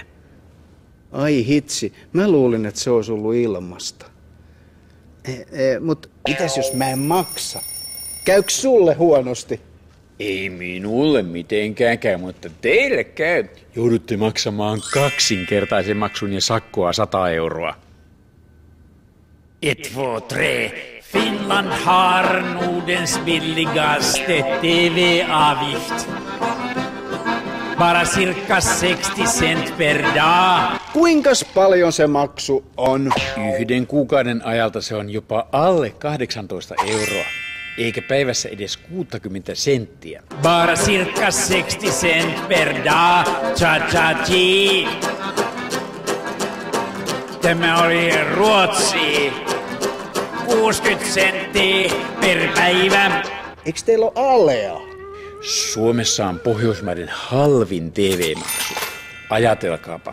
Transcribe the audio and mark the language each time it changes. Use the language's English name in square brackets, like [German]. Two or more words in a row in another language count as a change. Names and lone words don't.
[Finnish] Ai hitsi, mä luulin, että se olisi ollut ilmasta. Mut mitäs jos mä en maksa? Käykö sulle huonosti? Ei minulle mitenkään käy, mutta teille käy. Joudutte maksamaan 2-kertaisen maksun ja sakkoa 100 euroa. 1, 2, 3. [Swedish] Finland har Nordens billigaste TV-avgift. Bara cirka 60 cent per dag. [Finnish] Kuinkas paljon se maksu on? 1 kuukauden ajalta se on jopa alle 18 euroa. Eikä päivässä edes 60 senttiä. [Swedish] Bara cirka 60 cent per dag. Cha-cha-chi. [Finnish] Tämä oli Ruotsi. 60 senttiä per päivä. Eikö teillä ole alea? Suomessa on Pohjoismaiden halvin TV-maksu. Ajatelkaapa.